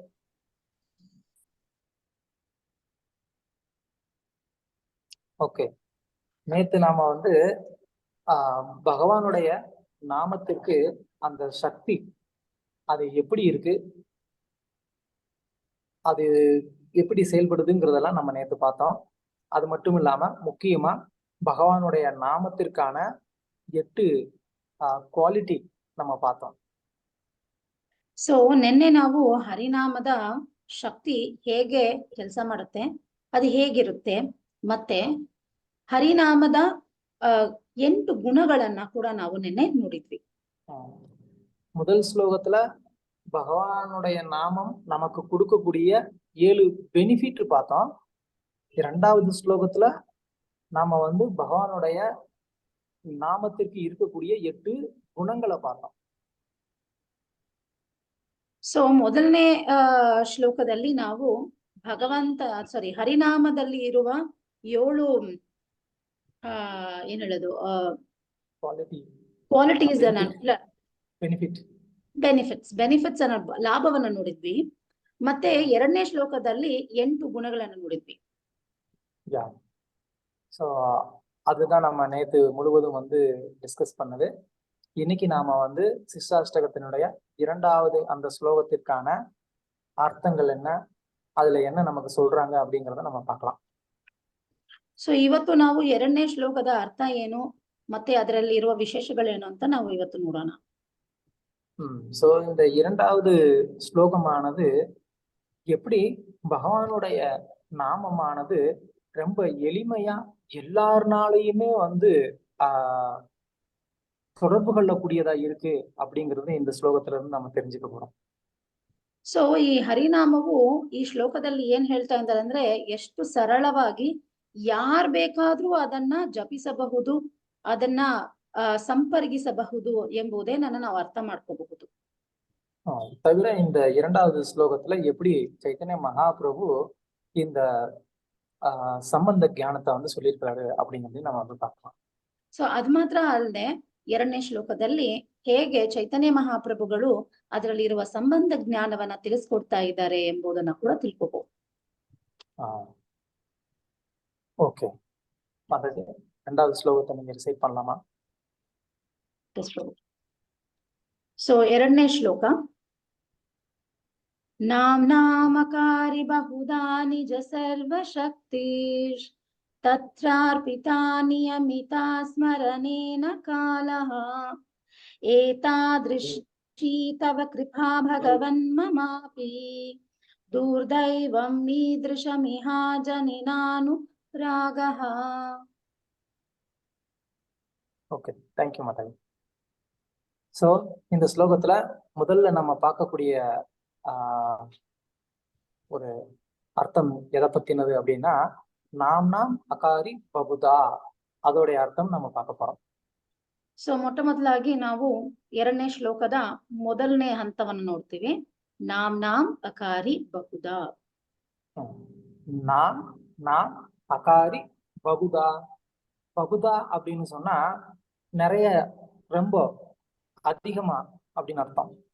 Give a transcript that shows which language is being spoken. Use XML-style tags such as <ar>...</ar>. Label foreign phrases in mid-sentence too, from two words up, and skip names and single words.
<ta>ஓகே, நேத்து நாம வந்து பகவானுடைய நாமத்துக்கு அந்த சக்தி அது எப்படி இருக்கு, அது எப்படி செயல்படுதுங்கிறதெல்லாம் நம்ம நேத்து பார்த்தோம். அது மட்டும் இல்லாம முக்கியமா பகவானுடைய நாமத்திற்கான 8 ಕ್ವಾಲಿಟಿ நம்ம பார்த்தோம்.</ta> <kn>ಸೊ ನಿನ್ನೆ ನಾವು ಹರಿನಾಮದ ಶಕ್ತಿ ಹೇಗೆ ಕೆಲಸ ಮಾಡುತ್ತೆ, ಅದು ಹೇಗಿರುತ್ತೆ, ಮತ್ತೆ ಹರಿನಾಮದ 8 ಗುಣಗಳನ್ನ ಕೂಡ ನಾವು ನಿನ್ನೆ ನೋಡಿದ್ವಿ.</kn> <ta>முதல் ஸ்லோகத்துல பகவானுடைய நாமம் நமக்கு கொடுக்கக்கூடிய 7 பெனிஃபிட் பார்த்தோம். இரண்டாவது ஸ்லோகத்துல நாம வந்து பகவானுடைய நாமத்திற்கு இருக்கக்கூடிய 8 ಗುಣங்களை பார்த்தோம்.</ta> <kn>ಸೊ ಮೊದಲನೇ ಶ್ಲೋಕದಲ್ಲಿ ನಾವು ಹರಿನಾಮದಲ್ಲಿ ಇರುವ 7 ಏನ್ ಹೇಳೋದು ಕ್ವಾಲಿಟೀಸ್ ಬೆನಿಫಿಟ್ಸ್ ಅನ್ನೋ ಲಾಭವನ್ನ ನೋಡಿದ್ವಿ. ಮತ್ತೆ ಎರಡನೇ ಶ್ಲೋಕದಲ್ಲಿ 8 ಗುಣಗಳನ್ನು ನೋಡಿದ್ವಿ.</kn> <ta>சோ அதுதான் நம்ம நேத்து முழுவதும் வந்து டிஸ்கஸ் பண்ணது. இன்னைக்கு நாம வந்து சிஷ்டாஷ்டகத்தினுடைய 2வது அந்த ஸ்லோகத்திற்கான ಅರ್ಥங்கள் என்ன, அதுல என்ன நமக்கு சொல்றாங்க அப்படிங்கறத நம்ம பார்க்கலாம்.</ta> <kn>ಸೊ ಇವತ್ತು ನಾವು 2ನೇ ಶ್ಲೋಕದ ಅರ್ಥ ಏನು ಮತ್ತೆ ಅದರಲ್ಲಿ ಇರುವ ವಿಶೇಷಗಳೇನು ಅಂತ ನಾವು ಇವತ್ತು ನೋಡೋಣ.</kn> <ta>சோ இந்த 2வது ஸ்லோகமானது எப்படி பகவானுடைய நாமமானது ரொம்ப எளிமையா எல்லாருனாலையுமே வந்து தொடர்பு கொள்ளக்கூடியதா இருக்கு அப்படிங்கிறது இந்த ಶ್ಲೋಕத்துல இருந்து நம்ம தெரிஞ்சுக்க போறோம்.</ta> <kn>ಸೊ ಈ ಹರಿನಾಮವು ಈ ಶ್ಲೋಕದಲ್ಲಿ ಏನ್ ಹೇಳ್ತಾ ಇದ್ದಾರೆ ಅಂದ್ರೆ, ಎಷ್ಟು ಸರಳವಾಗಿ ಯಾರ್ ಬೇಕಾದ್ರೂ ಅದನ್ನ ಜಪಿಸಬಹುದು, ಅದನ್ನ ಸಂಪರ್ಕಿಸಬಹುದು ಎಂಬುದನ್ನ ನಾವು ಅರ್ಥ ಮಾಡ್ಕೋಬಹುದು.</kn> <ta>தவிர இந்த 2வது ஸ்லோகத்துல எப்படி ಚೈತನ್ಯ மகாபிரபு இந்த சம்பந்த ஞானத்தை வந்து சொல்லியிருக்காரு அப்படிங்கிறது நம்ம வந்து பார்க்கலாம்.</ta> <kn>ಸೊ ಅದ್ ಮಾತ್ರ ಅಲ್ಲದೆ 2ನೇ ಶ್ಲೋಕದಲ್ಲಿ ಹೇಗೆ ಚೈತನ್ಯ ಮಹಾಪ್ರಭುಗಳು ಅದರಲ್ಲಿರುವ ಸಂಬಂಧ ಜ್ಞಾನವನ್ನ ತಿಳಿಸ್ಕೊಡ್ತಾ ಇದ್ದಾರೆ ಎಂಬುದನ್ನ ಕೂಡ ತಿಳ್ಕೋಬಹುದು.</kn> <ta>ஓகே மாதாஜி, 2வது ஸ்லோகத்தை நீங்க ரிசைட் பண்ணலாமா?</ta> <kn>ಸೊ 2ನೇ ಶ್ಲೋಕ.</kn> <sa>ನಾಮಕಾರಿ ಬಹುಧಾ ನಿಜ ಸರ್ವಶಕ್ತೀಶ್ तत्रार्पिता नियमिता स्मरणेन कालः एतादृशी तव कृपा भगवन् ममापि दुर्दैवं मीदृशमिहा जनिनानुरागः.</sa> <ta>ஓகே, தேங்க்யூ மாதாஜி. ஸோ இந்த ஸ்லோகத்துல முதல்ல நம்ம பார்க்கக்கூடிய ஒரு அர்த்தம் எதை பத்தினது அப்படின்னா,</ta> <sa>நாம் அகாரி பகுதா,</sa> <ta>அதோடைய ಅರ್ಥம் நம்ம பார்க்க போறோம்.</ta> <kn>ಸೊ ಮೊಟ್ಟ ಮೊದಲಾಗಿ ನಾವು 2ನೇ ಶ್ಲೋಕದ ಮೊದಲನೇ ಹಂತವನ್ನು ನೋಡ್ತೀವಿ.</kn> <sa>ನಾಮ್ ಅಕಾರಿ ಬಹುದಾ. நாம் அகாரி பகுதா.</sa> <ta>பகுதா அப்படின்னு சொன்னா நிறைய, ரொம்ப, அதிகமா அப்படின்னு அர்த்தம்.</ta>